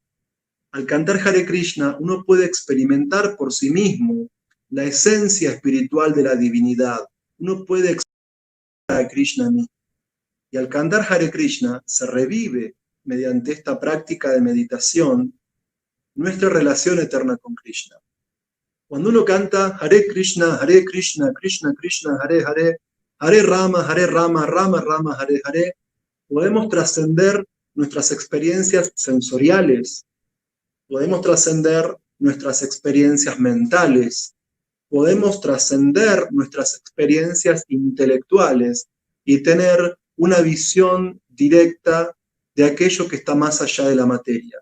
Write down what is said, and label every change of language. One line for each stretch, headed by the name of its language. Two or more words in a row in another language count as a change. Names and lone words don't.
Spanish: Al cantar Hare Krishna, uno puede experimentar por sí mismo la esencia espiritual de la divinidad. Uno puede experimentar a Krishna mismo. Y al cantar Hare Krishna se revive mediante esta práctica de meditación, nuestra relación eterna con Krishna. Cuando uno canta
Sanskrit: Hare Krishna, Krishna Krishna, Hare Hare, Hare Rama, Rama Rama, Hare Hare,
Spanish: podemos trascender nuestras experiencias sensoriales, podemos trascender nuestras experiencias mentales, podemos trascender nuestras experiencias intelectuales y tener una visión directa de aquello que está más allá de la materia.